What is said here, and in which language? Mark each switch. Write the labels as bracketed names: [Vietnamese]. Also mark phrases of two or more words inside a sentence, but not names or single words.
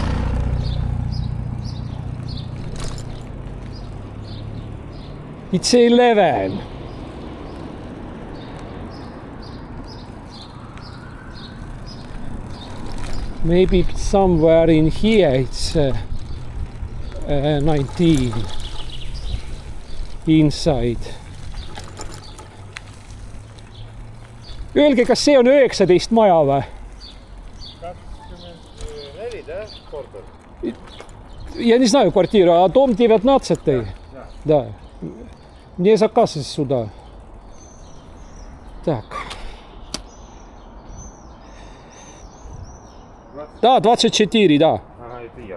[English] It's 11. Maybe somewhere in here it's 19 inside. [Estonian] Öelge, kas see on 19 maja või? 24, да, korter? [Russian] Я не знаю квартиру, а дом 19. Да. Мне заказ сюда. Так. Да, 24, да. Ага, это я.